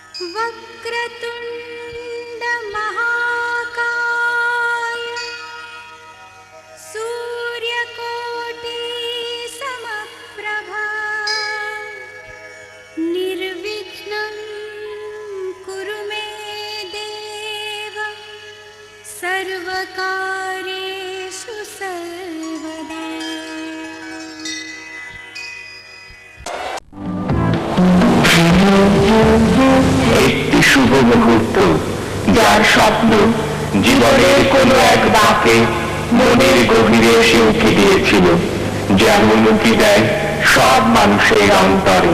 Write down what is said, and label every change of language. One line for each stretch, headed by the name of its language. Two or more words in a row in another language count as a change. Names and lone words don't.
Sanskrit: वक्रतुण्ड महाकाय सूर्यकोटि समप्रभा निर्विघ्नं कुरु मे देव सर्वकार्येषु सर्वदा।
Bangla: একটি শুভ মুহূর্ত, যার স্বপ্ন জীবনের কোনো এক বাঁকে মনের গভীরে এসে উঁকি দিয়েছিল, যেমন উঁকি দেয় সব মানুষের অন্তরে।